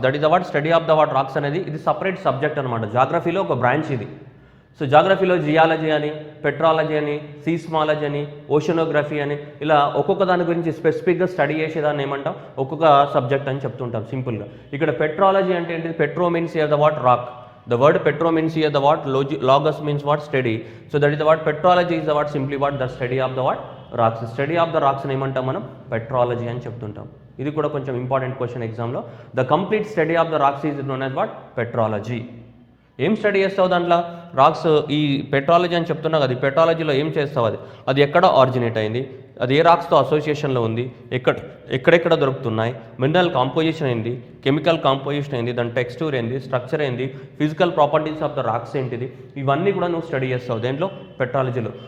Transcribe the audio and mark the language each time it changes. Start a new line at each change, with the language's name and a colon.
English: that is the what study of the what rocks
Telugu: అనేది ఇది separate subject అనమాట. జాగ్రఫీలో ఒక బ్రాంచ్ ఇది. సో జాగ్రఫీలో జియాలజీ అని, పెట్రాలజీ అని, సీస్మాలజీ అని, ఓషనోగ్రఫీ అని ఇలా ఒక్కొక్క దాని గురించి స్పెసిఫిక్గా స్టడీ చేసేదాన్ని ఏమంటాం ఒక్కొక్క సబ్జెక్ట్ అని చెప్తుంటాం సింపుల్గా. ఇక్కడ పెట్రాలజీ అంటే ఏంటి?
English: Petro means here the what rock. The word petro means here the what? Logos means what? Steady. So that is the what? Petrology is the what? Simply what? The study of the what?
Telugu: Racks. Study of the రాక్స్ని ఏమంటాం మనం? Petrology అని చెప్తుంటాం. ఇది కూడా కొంచెం important question ఎగ్జామ్లో.
English: The complete study of the rocks is known as what? Petrology.
Telugu: ఏం study చేస్తావు దాంట్లో? రాక్స్ ఈ పెట్రాలజీ అని చెప్తున్నావు కదా, ఈ పెట్రాలజీలో ఏం చేస్తావు? అది ఎక్కడ ఆరిజినేట్ అయింది, అది ఏ రాక్స్తో అసోసియేషన్లో ఉంది, ఎక్కడెక్కడ దొరుకుతున్నాయి, మినరల్ కాంపోజిషన్ ఏంది, కెమికల్ కాంపోజిషన్ ఏంది, దాని టెక్స్చర్ ఏంది, స్ట్రక్చర్ ఏంది, physical properties of the rocks ఏంటిది, ఇవన్నీ కూడా నువ్వు స్టడీ చేస్తావు దేంట్లో? పెట్రాలజీలో.